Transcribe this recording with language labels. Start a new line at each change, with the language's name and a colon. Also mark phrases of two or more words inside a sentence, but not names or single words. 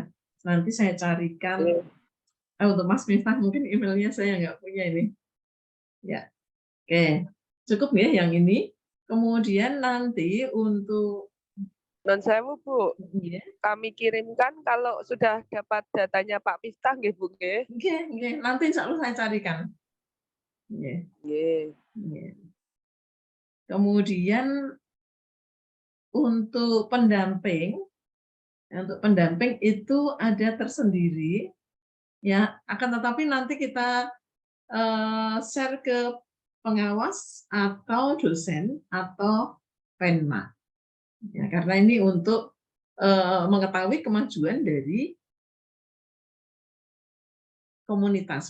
Indonesian: Nanti saya carikan untuk Mas Miftah, mungkin emailnya saya nggak punya ini. Ya, oke, cukup ya yang ini. Kemudian nanti untuk
Javanese: Non sewu, Bu.
Indonesian: ya. Kami kirimkan kalau sudah dapat datanya Pak Miftah nggih, Bu nggih. Nggih, nanti insya Allah saya carikan. Nggih. Kemudian untuk pendamping itu ada tersendiri, ya. Akan tetapi nanti kita share ke pengawas atau dosen atau penma, ya, karena ini untuk mengetahui kemajuan dari komunitas.